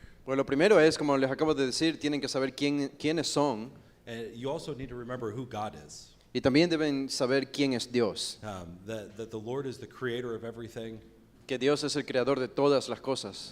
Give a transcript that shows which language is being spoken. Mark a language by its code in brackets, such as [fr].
[es] Bueno, lo primero es, como les acabo de decir, tienen que saber quiénes son [en] and you also need to remember who God is. [es] y también deben saber quién es Dios. [en] That the Lord is the creator of everything, [es] Que Dios es el creador de todas las cosas.